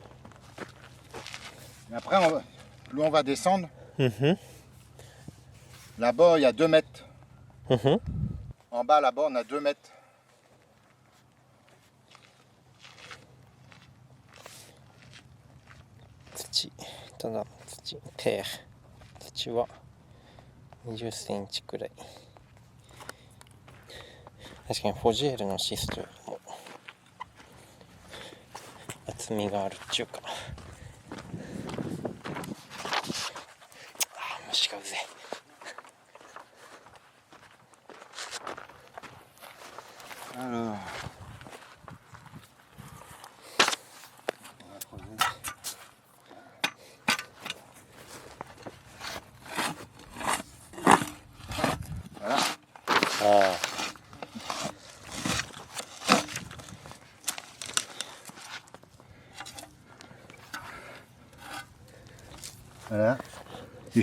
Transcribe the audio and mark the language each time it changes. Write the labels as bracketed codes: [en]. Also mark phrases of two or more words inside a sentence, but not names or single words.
[fr] Et après, plus on va descendre, là-bas, il y a 2 mètres. En bas, là-bas, on a 2 mètres. Terre. [ja] 土は20センチくらい。確かにフォジエールのシストよりも厚みがあるっていうか。あ、虫がうぜえ。 [fr] Alors. On va creuser. Voilà. Ah. Voilà. Du